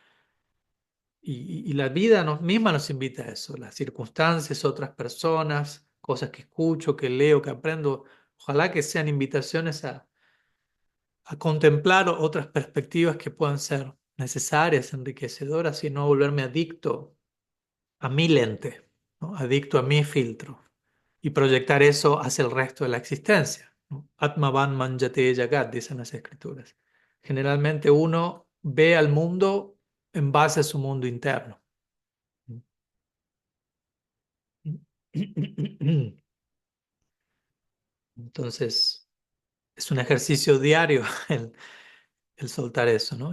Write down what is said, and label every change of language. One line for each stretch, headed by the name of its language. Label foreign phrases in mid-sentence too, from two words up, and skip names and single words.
Spanish: Y la vida misma nos invita a eso, las circunstancias, otras personas, cosas que escucho, que leo, que aprendo, ojalá que sean invitaciones a contemplar otras perspectivas que puedan ser necesarias, enriquecedoras y no volverme adicto a mi lente, ¿no? Adicto a mi filtro y proyectar eso hacia el resto de la existencia, ¿no?
Sanskrit: Atmavan manjate jagat,
Spanish: dicen las escrituras. Generalmente uno ve al mundo en base a su mundo interno. Entonces, es un ejercicio diario el soltar eso, ¿no?